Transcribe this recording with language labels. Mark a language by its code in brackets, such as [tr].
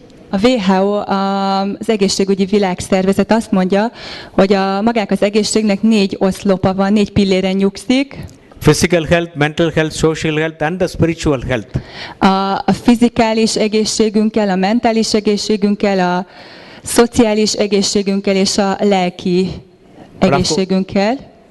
[hu] A WHO, az egészségügyi világszervezet azt mondja, hogy magának az egészségnek 4 oszlopa van, 4 pilléren nyugszik. [en] Physical health, mental health, social health and the spiritual health. [hu] A fizikális egészségünkkel, a mentális egészségünkkel, a szociális egészségünkkel és a lelki egészségünkkel.